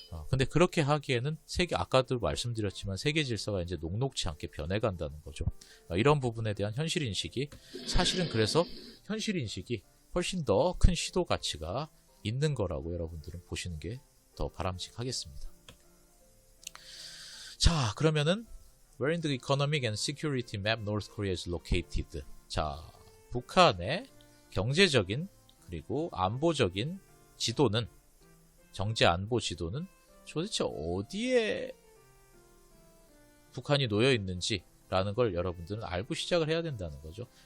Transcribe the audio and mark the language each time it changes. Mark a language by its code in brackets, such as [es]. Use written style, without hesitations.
[ko] 근데 그렇게 하기에는 아까도 말씀드렸지만 세계 질서가 이제 녹록치 않게 변해간다는 거죠. 이런 부분에 대한 현실인식이 사실은 그래서 현실인식이 훨씬 더 큰 시도 가치가 있는 거라고 여러분들은 보시는 게 더 바람직하겠습니다. 자, 그러면은 [en] Where in the economic and security map North Korea is located? [ko] 자, 북한의 경제적인 그리고 안보적인 지도는 정제 안보 지도는 도대체 어디에 북한이 놓여 있는지 라는 걸 여러분들은 알고 시작을 해야 된다는 거죠.